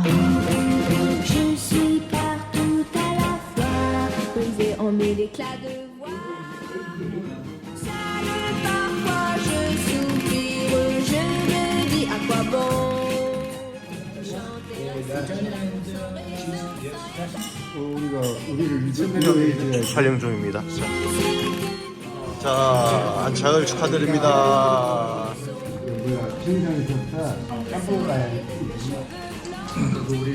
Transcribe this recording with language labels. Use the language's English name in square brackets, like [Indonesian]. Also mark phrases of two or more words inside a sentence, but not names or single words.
[French] Je suis partout à la fois, brisé en mille éclats de voix. Seul parfois je soupire, je me dis à quoi bon chanter [Korean] 우리가 우리를 위해 촬영 중입니다. 자, 안착을 축하드립니다. 우리가 비행장에서부터 깜빡 가야 돼.